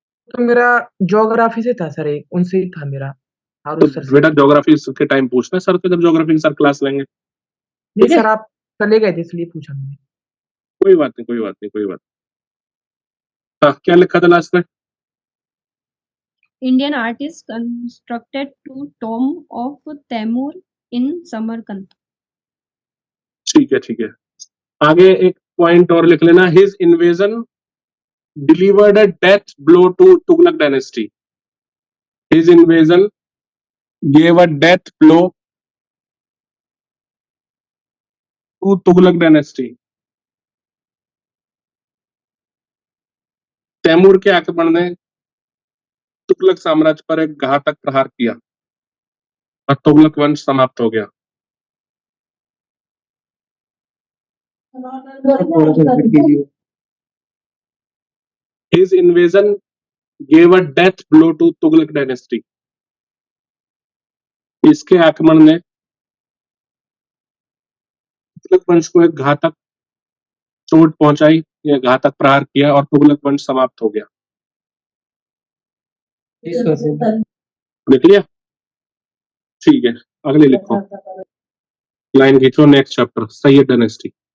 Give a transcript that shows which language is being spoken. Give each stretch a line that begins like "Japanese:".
Hindi: तो मेरा ज्योग्राफी से था सर, एक उनसे ही था मेरा, तो आरुष सर से। बेटा ज्योग्राफी के टाइम पूछना सर को, जब ज्योग्राफी की सर क्लास लेंगे। नहीं ठीक है, सर, आप चले गए थे इसलिए पूछा मैंने। कोई बात नहीं, कोई बात नहीं, कोई बात नहीं। हाँ, क्या लिखा था लास्ट में?
English: Indian artist constructed to tomb of Taimur in Samarkand.
Hindi: ठीक है ठीक है। आगे एक पॉइंट और लिख लेना,
English: His invasion delivered a death blow to Tughlaq dynasty. His invasion gave a death blow to Tughlaq dynasty.
Hindi: Taimur के आक्रमण ने तुगलक साम्राज्य पर एक घातक प्रहार किया और तुगलक वंश समाप्त हो गया।
English: His invasion gave a death blow to Tughlaq dynasty.
Hindi: इसके आक्रमण ने तुगलक वंश को एक घातक चोट पहुंचाई, या घातक प्रहार किया, और तुगलक वंश समाप्त हो गया। लिख लिया? ठीक है, अगले लिखो, लाइन खींचो,
English: Next chapter, Sayyid dynasty.